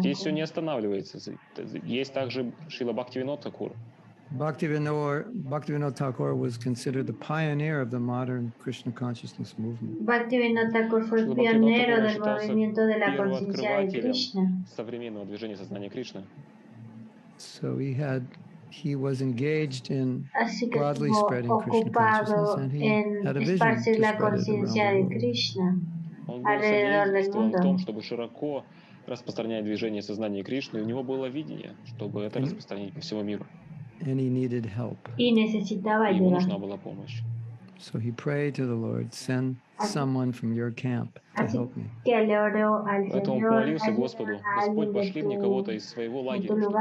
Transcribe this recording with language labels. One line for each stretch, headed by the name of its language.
Russian: Здесь все не останавливается. Есть также Шрила Бхактивинода Тхакур.
English: Bhaktivinoda Thakur was considered the pioneer of the modern Krishna consciousness movement.
Spanish: Bhaktivinoda Thakur fue el pionero del movimiento de la conciencia de Krishna.
Russian: Современного движения сознания Кришны.
English: So he was engaged in broadly spreading Krishna consciousness, and he had a vision to spread it around the world.
Spanish: Alrededor del mundo.
Russian: В том, чтобы широко распространять движение сознания Кришны, и у него было видение, чтобы это распространить по всему миру.
English: And he needed help.
Spanish: Y necesitaba ayuda.
Russian: Ему нужна была помощь.
English: So he prayed to the Lord, send someone from your camp to help me.
Russian: Поэтому он помолился Господу: Господь, пошли мне кого-то из своего лагеря,